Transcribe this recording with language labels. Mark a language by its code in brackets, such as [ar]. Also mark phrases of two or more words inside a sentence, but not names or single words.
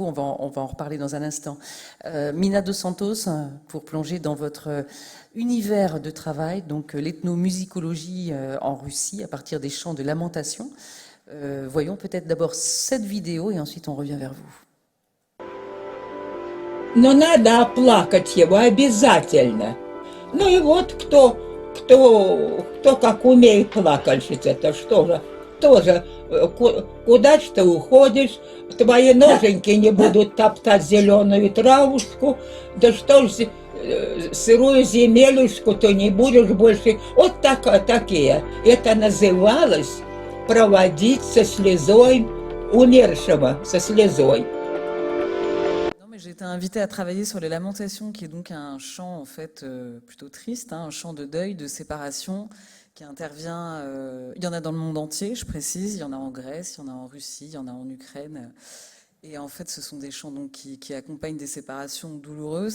[fr] On va en reparler dans un instant. Mina dos Santos, pour plonger dans votre univers de travail, donc l'ethnomusicologie en Russie à partir des chants de lamentation. Voyons peut-être d'abord cette vidéo et ensuite on revient vers vous. [ru] Но надо оплакать его обязательно. Ну и вот кто как умеет плакальщица, это что же, тоже куда ж ты уходишь, твои ноженьки не будут топтать зеленую травушку, да что ж сырую земелюшку ты не будешь больше. Вот такие. Это называлось проводить со слезой умершего, со слезой. [fr] J'ai été invitée à travailler sur les lamentations, qui est donc un chant en fait plutôt triste, un chant de deuil, de séparation, qui intervient. Il y en a dans le monde entier, je précise. Il y en a en Grèce, il y en a en Russie, il y en a en Ukraine. Et en fait, ce sont des chants donc, qui accompagnent des séparations douloureuses.